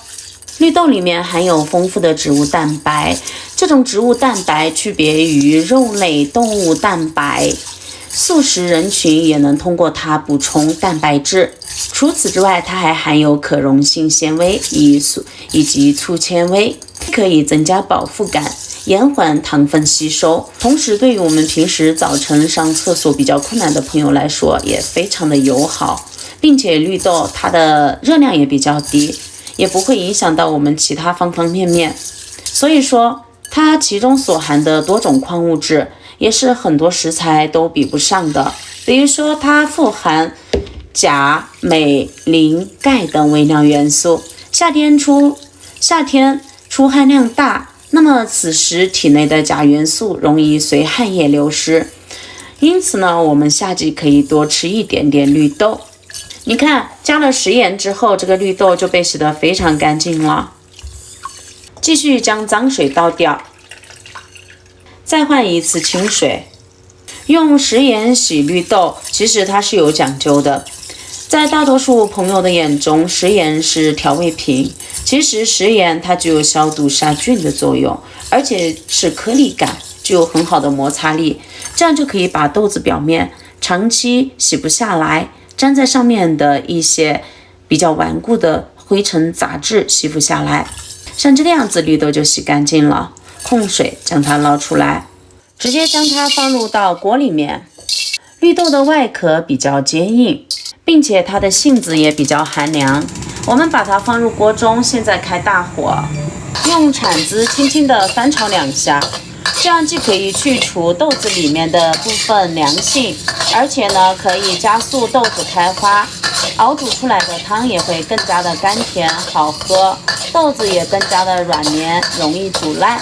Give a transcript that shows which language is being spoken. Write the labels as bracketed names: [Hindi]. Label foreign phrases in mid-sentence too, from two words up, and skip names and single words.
[Chinese] 綠豆裡面含有豐富的植物蛋白，這種植物蛋白區別於肉類動物蛋白，素食人群也能通過它補充蛋白質。除此之外，它還含有可溶性纖維以及粗纖維，可以增加飽腹感，延緩糖分吸收。同時，對於我們平時早晨上廁所比較困難的朋友來說，也非常的友好，並且綠豆它的熱量也比較低，也不會影響到我們其他方方面面。所以說，它其中所含的多種礦物質，也是很多食材都比不上的。比如說，它富含鉀、鎂、磷、鈣等微量元素。夏天出汗量大，那麼此時體內的鉀元素容易隨汗液流失，因此呢，我們夏季可以多吃一點點綠豆。你看，加了食鹽之後，這個綠豆就被洗得非常乾淨了。繼續將髒水倒掉，再換1次清水。用食鹽洗綠豆，其實它是有講究的。在大多數朋友的眼中，食鹽是調味品，其實食鹽它具有消毒殺菌的作用，而且是顆粒感，具有很好的摩擦力，這樣就可以把豆子表面長期洗不下來，粘在上面的一些比較頑固的灰塵雜質吸附下來。像這個樣子，綠豆就洗乾淨了，控水將它撈出來，直接將它放入到鍋裡面。綠豆的外殼比較堅硬，並且它的性子也比較寒涼。我們把它放入鍋中，現在開大火，用鏟子輕輕地翻炒2下，這樣既可以去除豆子裡面的部分涼性，而且呢可以加速豆子開花，熬煮出來的湯也會更加的甘甜好喝，豆子也更加的軟綿，容易煮爛。